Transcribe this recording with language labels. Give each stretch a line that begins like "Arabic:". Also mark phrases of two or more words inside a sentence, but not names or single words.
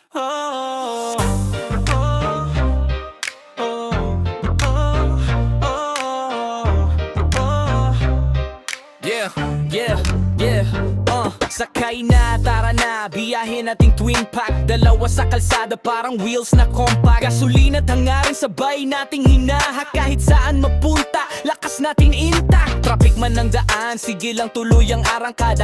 Filipino: Oh, oh, oh, oh, oh. Yeah, yeah, yeah. Sakay na, tara na, biyahe nating
English: twin pack.
Filipino: Dalawa sa kalsada parang wheels na compact. Gasolina at hangarin sabay nating hinahak. Kahit saan mapunta, lakas natin intact. Traffic man ng daan, sige lang tuloy ang arangkada.